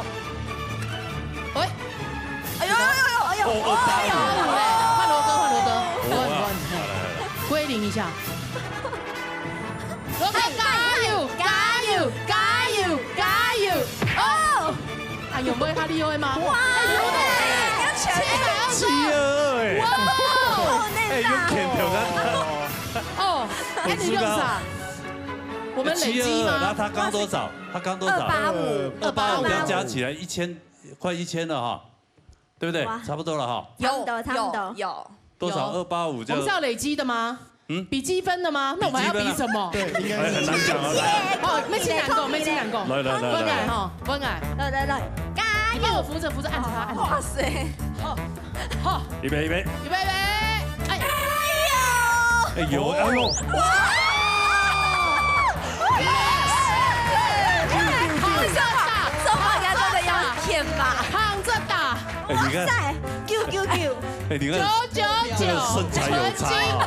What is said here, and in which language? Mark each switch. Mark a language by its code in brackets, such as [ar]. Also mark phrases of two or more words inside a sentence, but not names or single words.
[zh] 喂，哎呦，換羅哥，歸零一下。羅哥加油！哦，按鈕沒他厲害嗎？哇，要720！哇，哦，那你用啥？我們累積嗎？那他剛多少？285，要加起來1000，快1000了哈，對不對？差不多了哈。有。多少？285就。我們是要累積的嗎？比積分的嗎？那我們還要比什麼？對，應該很難講啊。哦，沒錢難講。來，加油！幫我扶着，按着他。哇塞！好，預備。哎呦！哇！躺着打！哇塞！999！哎，你看999，身材有差啊！